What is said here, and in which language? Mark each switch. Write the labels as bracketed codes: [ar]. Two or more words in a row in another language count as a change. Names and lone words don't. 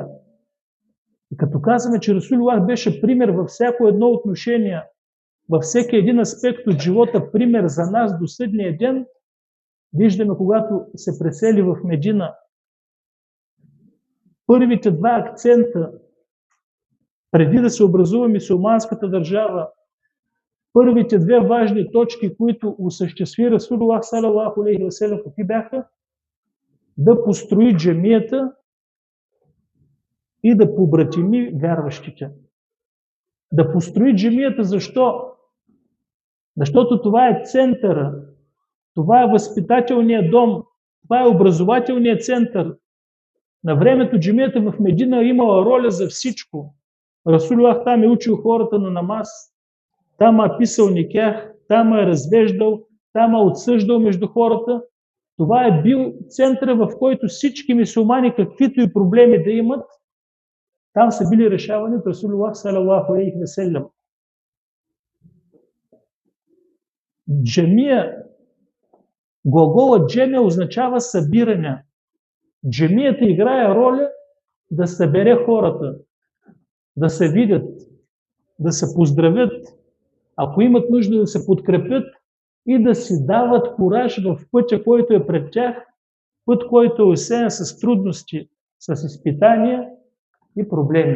[bg] И като казваме, че Расулуллах беше пример във всяко едно отношение, във всеки един аспект от живота, пример за нас до съдния ден, виждаме, когато се пресели в Медина, първите два акцента, преди да се образува мюсюлманската държава, първите две важни точки, които осъществи [ar] رسول الله صلى الله عليه وسلم, [bg] какви бяха? да построи джамията и да побратими вярващите. Да построи джамията защо? Защото това е центъра, това е възпитателният дом, това е образователният център. На времето джамията в Медина имала роля за всичко. Расулуллах там е учил хората на намаз, там е писал никях, там е развеждал, там е отсъждал между хората. Това е бил центъра, в който всички мюсюлмани, каквито и проблеми да имат, там са били решавани от [ar] رسول الله صلى الله عليه وسلم. [bg] Джамия, глаголът джамия означава събиране. Джамията играе роля да събере хората, да се видят, да се поздравят, ако имат нужда да се подкрепят и да си дават кураж в пътя, който е пред тях, път, който е осеян с трудности, с изпитания и проблеми.